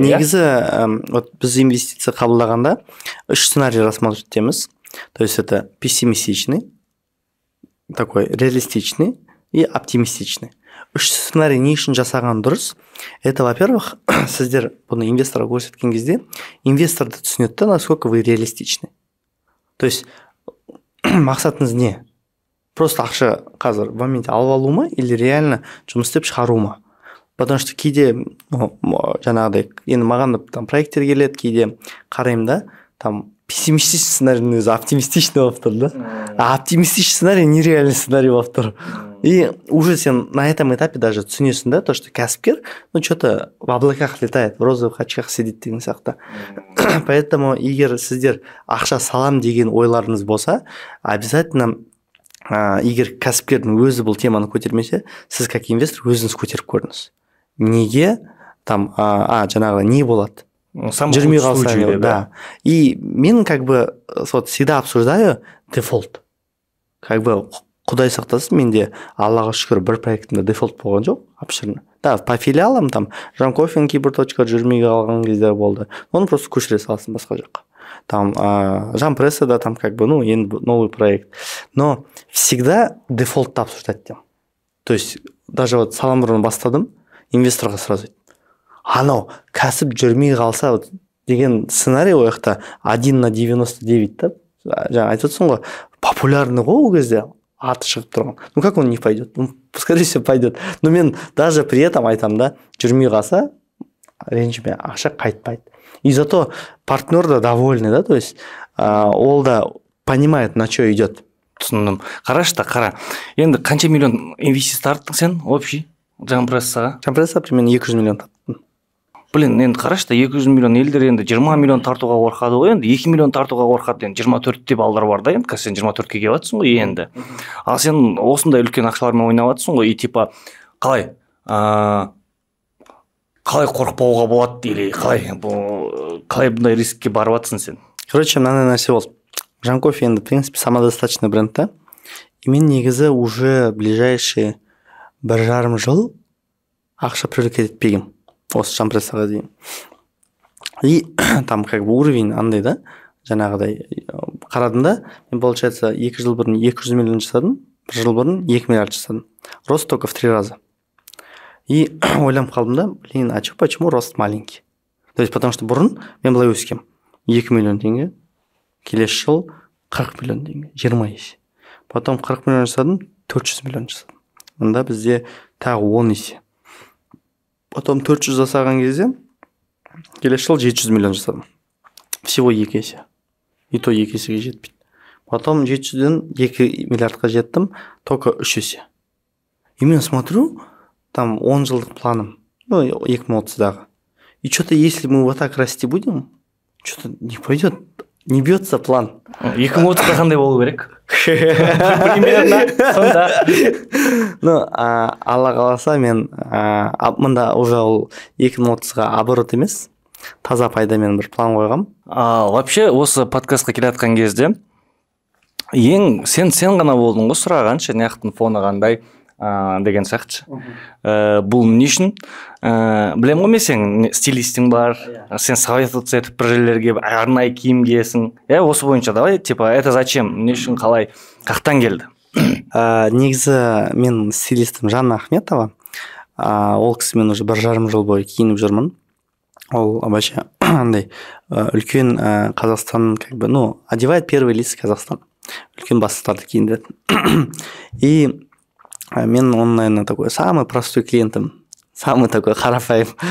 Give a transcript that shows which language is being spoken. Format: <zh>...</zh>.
<kk>Негізі вот біз инвестиция қабылдағанда 3 сценарий рассматривать етеміз.</kk> <ru>То есть это пессимистичный, такой реалистичный и оптимистичный.</ru> <kk>3 сценарий не үшін жасаған дұрыс?</kk> <ru>Это, во-первых,</ru> <kk>сіздер бұны инвесторға көрсеткен кезде инвесторды түсінеді,</kk> <ru>насколько вы реалистичны.</ru> <kk>То есть мақсатыңыз не? Просто ақша қазір</kk> <ru>в моменте</ru> <kk>алып алу ма или реально жұмыс істеп шығару ма? Потому что кейде жаңағыдай енді маған там проекттер келеді, кейде қараймын да, там пессимистичный сценарийдің өзі оптимистичный болып тұр да.</kk> <ru>А оптимистичный сценарий нереальный сценарий болып тұр. И уже сен на этом этапе даже</ru> <kk>түсінесің да,</kk> <ru>то, что кәсіпкер, ну, что-то в облаках летает, в розовых очках сидит</ru> <kk>деген сияқты. Поэтому егер сіздер ақша салам деген ойларыңыз болса, обязательно егер кәсіпкердің өзі бұл теманы көтермесе, сіз</kk> <ru>как инвестор</ru> <kk>өзіңіз көтеріп көріңіз. Неге там жаңағы не болады? жүрмей қалса, да.</kk> <ru>И мен как бы вот всегда обсуждаю дефолт.</ru> <kk>Как бы Құдай сақтасын, менде Аллаға шүкір бір проектімде дефолт болған жоқ, обширно. Да, по филиалам там Жанкофенің кейбір точкалар жүрмей қалған кездер болды. Оны просто көшіре салсын басқа жаққа.</kk> <ru>Там Жанпрессада там как бы, енді новый проект. Но всегда дефолтты обсуждать тем.</ru> <kk>То есть даже вот салам бұрын бастадым, инвесторға сразу анау кәсіп жүрмей қалса деген сценарий ол жақта 1/99 да. Жаңа айтып отырсың ғой, популярный ғой ол кезде, аты шығып тұрған.</kk> <ru>Ну как он не пойдет? Скорее всего пойдет.</ru> <kk>Но мен даже</kk> <ru>при этом</ru> <kk>айтам да, жүрмей қалса ренжіме, ақша қайтпайды.</kk> <ru>И зато партнер да довольный, да, то есть ол да понимает, на что идет.</ru> <kk>Түсіндім. Қара. Енді қанша миллион инвестиция тарттың сен общий Жанпрессаға? Жанпрессаға примерно 200 миллион тарттым. Блин, енді қарашта 200 миллион елдер енді 20 миллион тартуға қорқады ғой, енді 2 миллион тартуға қорқады, енді 24 деп балдар бар да, енді сен 24-ке келіп жатсың ғой енді. Ал сен осындай үлкен ақшалармен ойнап жатсың ғой, и типа қалай қорықпауға болады или қалай бұндай рискке барып жатсың сен? Короче, мынандай нәрсе болды. Жанкофе енді, в принципе, самодостаточный бренд та. И мен негізі уже ближайшие 1,5 жыл ақша привлекать етпегем. Осы Жанпрессаға дейін. И там как бы уровень андай да, жаңағыдай қарадым да, мен получается 2 жыл бұрын 200 миллион жасадым, 1 жыл бұрын 2 миллиард жасадым.</kk> <ru>Рост только в 3 раза. И</ru> <kk>ойланып қалдым да,</kk> <ru>блин, а почему рост маленький?</ru> <kk>То есть потому что бұрын мен былай өскем. 2 миллион теңге, келесі жыл 40 миллион теңге, 20 есе. Потом 40 миллион жасадым, 400 миллион жасадым. Мында бізде тағы 10 есе. Потом 400 жасаған кезде келесі жыл 700 миллион жасадым. Всего 2 есе. И то 2 есеге жетпейді. Потом 700-ден 2 миллиардқа жеттім, только 3 есе. И мен смотрю, там 10 жылдық планым, 2030-дағы.</kk> <ru>И что-то если мы вот так расти будем, что-то не пойдет, не бьется план.</ru> <kk>2030-да қандай болу керек? Примерно сонда. Алла қаласа мен мында уже ол 2030-ға оборот емес, таза пайдамен бір план қойғам. Вообще осы подкастқа келе жатқан кезде сен ғана болдың ғой сұраған, шаяқтың фоны қандай деген сияқты. Бұл не үшін? Білем ғой, мен сен стилистің бар, сен советоваться етіп бір жерлерге арнайы киім киесің.</kk> <ru>Осы бойынша давай, типа, это зачем?</ru> <kk>Не үшін, қалай? Қақтан келді? Негізі мен стилистім Жанна Ахметова. Ол кісімен уже 1,5 жыл бойы киініп жүрмін. Ол вообще андай үлкен Қазақстан,</kk> <ru>как бы, одевает первые лица Казахстана.</ru> <kk>Үлкен бастықтарды киіндіреді.</kk> <ru>И мен он, наверное, такой самый простой клиентом, самый такой қарапайым.</ru>